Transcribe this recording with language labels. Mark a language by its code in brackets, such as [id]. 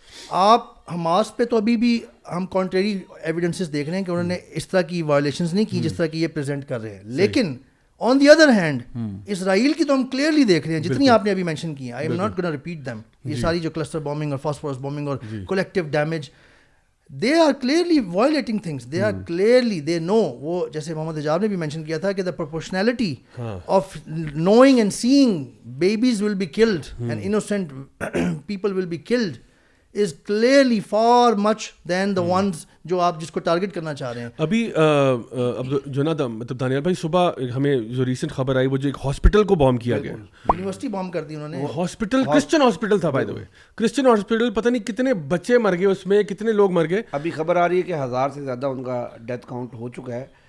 [ur] آپ حماس پہ تو ابھی بھی ہم کانٹریری ایویڈنسز دیکھ رہے ہیں کہ انہوں نے اس طرح کی وائلیشنز نہیں کی جس طرح کی یہ پریزنٹ کر رہے ہیں. لیکن آن دی ادر ہینڈ اسرائیل کی تو ہم کلیئرلی دیکھ رہے ہیں جتنی آپ نے ابھی مینشن کی ہیں. [en] I am not gonna repeat them. [ur] یہ ساری جو [en] Cluster bombing اور phosphorus bombing اور collective damage, they are clearly violating things. They are clearly, they know. [ur] وہ جیسے محمد حجاب نے بھی مینشن کیا تھا کہ [en] the proportionality of knowing and seeing babies will be killed and innocent people will be killed is clearly far much than the ones [ur] جو آپ جس کو ٹارگٹ کرنا چاہ رہے ہیں. ابھی جو نا مطلب دانیال بھائی صبح ہمیں جو ریسنٹ خبر آئی وہ جو ایک ہاسپٹل کو بام کیا گیا, یونیورسٹی بام کر دی انہوں نے. ہاسپٹل کرسچن ہاسپٹل تھا by the way, Christian hospital, پتہ نہیں کتنے بچے مر گئے اس میں, کتنے لوگ مر گئے. ابھی خبر آ رہی ہے کہ 1000 سے زیادہ ان کا ڈیتھ کاؤنٹ ہو چکا ہے.